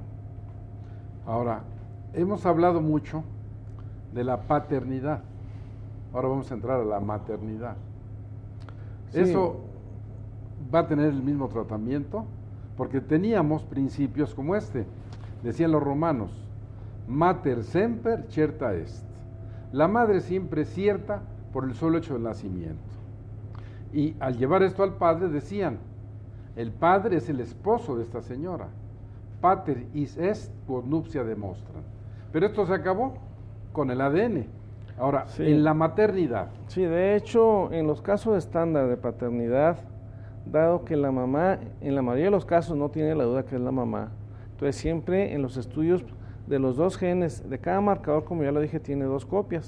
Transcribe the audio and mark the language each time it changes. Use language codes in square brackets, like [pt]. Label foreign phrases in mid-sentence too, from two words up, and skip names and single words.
[es] Ahora, hemos hablado mucho de la paternidad. Ahora vamos a entrar a la maternidad. Sí. ¿Eso va a tener el mismo tratamiento? Porque teníamos principios como este. Decían los romanos, [la] mater semper certa est. [es] La madre siempre es cierta por el solo hecho del nacimiento. Y al llevar esto al padre decían, el padre es el esposo de esta señora. [la] Pater is est quod nuptia demostran. [es] Pero esto se acabó con el ADN. Ahora, sí. En la maternidad. Sí, de hecho, en los casos estándar de paternidad, dado que la mamá, en la mayoría de los casos no tiene la duda que es la mamá, entonces siempre en los estudios de los 2 genes, de cada marcador, como ya lo dije, tiene 2 copias.